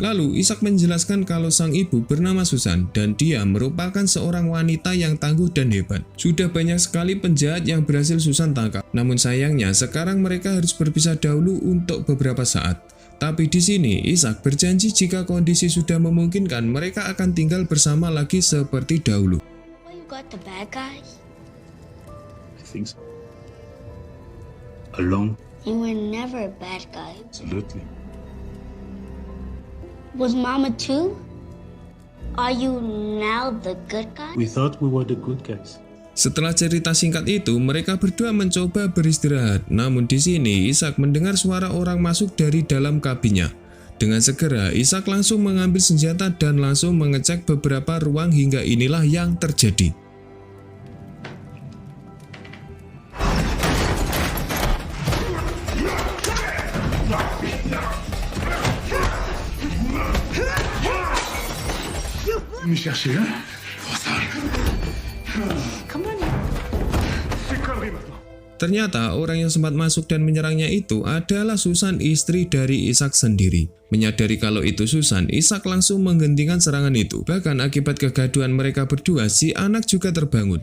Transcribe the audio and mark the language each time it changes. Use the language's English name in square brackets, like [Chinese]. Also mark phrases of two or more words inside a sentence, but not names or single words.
[Indonesian] Lalu, Ishak menjelaskan kalau sang ibu bernama Susan dan dia merupakan seorang wanita yang tangguh dan hebat. Sudah banyak sekali penjahat yang berhasil Susan tangkap. Namun sayangnya, sekarang mereka harus berpisah dahulu untuk beberapa saat. Tapi di sini, Ishak berjanji jika kondisi sudah memungkinkan, mereka akan tinggal bersama lagi seperti dahulu. [English] Oh, you got the bad guys? I think so. Alone? You were never a bad guy. Absolutely. Was Mama too? Are you now the good guy? We thought we were the good guys. [Indonesian] Setelah cerita singkat itu, mereka berdua mencoba beristirahat. Namun di sini, Ishak mendengar suara orang masuk dari dalam kabinnya. Dengan segera, Ishak langsung mengambil senjata dan langsung mengecek beberapa ruang hingga inilah yang terjadi. [French] Me chercher, hein? [Indonesian] Ternyata orang yang sempat masuk dan menyerangnya itu adalah Susan, istri dari Ishak sendiri. Menyadari kalau itu Susan, Ishak langsung menghentikan serangan itu. Bahkan akibat kegaduhan mereka berdua, si anak juga terbangun.